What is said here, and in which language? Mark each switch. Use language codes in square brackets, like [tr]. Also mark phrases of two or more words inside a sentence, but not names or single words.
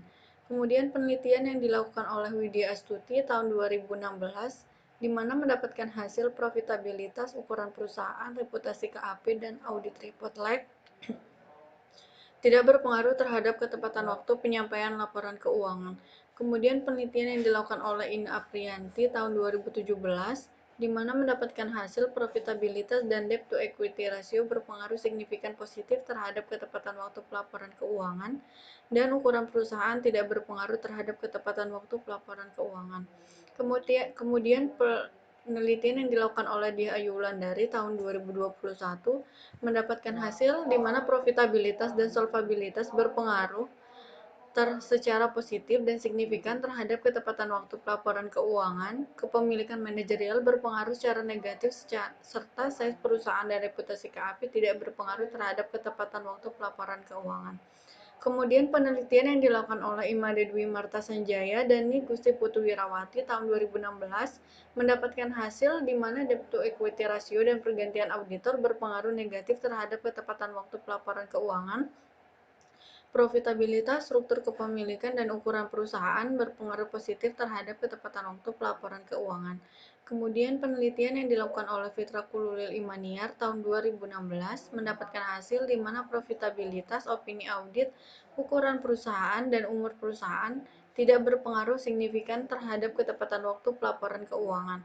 [id] Kemudian penelitian yang dilakukan oleh Widya Astuti tahun 2016 di mana mendapatkan hasil profitabilitas, ukuran perusahaan, reputasi KAP, dan [en] audit report lag [id] tidak berpengaruh terhadap ketepatan waktu penyampaian laporan keuangan. Kemudian penelitian yang dilakukan oleh Ina Aprianti tahun 2017 di mana mendapatkan hasil profitabilitas dan [en] debt to equity ratio [id] berpengaruh signifikan positif terhadap ketepatan waktu pelaporan keuangan dan ukuran perusahaan tidak berpengaruh terhadap ketepatan waktu pelaporan keuangan. Kemudian penelitian yang dilakukan oleh Dia Ayu Wulandari tahun 2021 mendapatkan hasil di mana profitabilitas dan solvabilitas berpengaruh secara positif dan signifikan terhadap ketepatan waktu pelaporan keuangan. Kepemilikan manajerial berpengaruh secara negatif serta size perusahaan dan reputasi KAP tidak berpengaruh terhadap ketepatan waktu pelaporan keuangan. Kemudian penelitian yang dilakukan oleh Imade Dwi Marta Sanjaya dan Ni Gusti Putu Wirawati tahun 2016 mendapatkan hasil di mana [en] debt to equity ratio [id] dan pergantian auditor berpengaruh negatif terhadap ketepatan waktu pelaporan keuangan. Profitabilitas, struktur kepemilikan, dan ukuran perusahaan berpengaruh positif terhadap ketepatan waktu pelaporan keuangan. Kemudian penelitian yang dilakukan oleh Fitra Kululil Imaniar tahun 2016 mendapatkan hasil di mana profitabilitas, opini audit, ukuran perusahaan, dan umur perusahaan tidak berpengaruh signifikan terhadap ketepatan waktu pelaporan keuangan.